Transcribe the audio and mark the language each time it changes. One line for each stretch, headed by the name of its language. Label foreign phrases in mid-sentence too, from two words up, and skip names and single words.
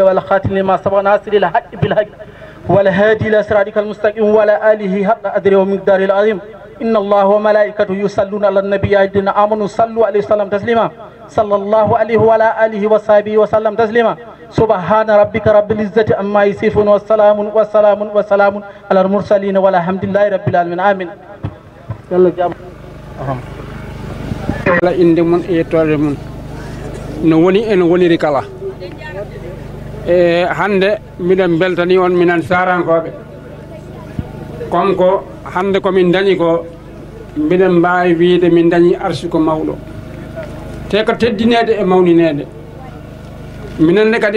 Arabic: والخاتم لما سبق ناصر الحق بالحق والهادي إلى صراطك المستقيم وعلى آله حق قدره ومقداره العظيم إن الله وملائكته يصلون على النبي يا الذين آمنوا صلوا عليه وسلم تسليما صلى الله عليه وعلى آله وصحبه وسلم تسليما سبحان ربك رب العزة عما يصفون والسلام على المرسلين والحمد لله رب العالمين آمين يلا جام
Fula: wala inde mon e yettode mon no woni en woniri kala e hande miɗen beltani on minen sarankoɓe comme ko hande komin dañi ko mbiɗen mbawi wiide min dañi arsuko mawɗo te ko teddinede e mawninede minen ne kadi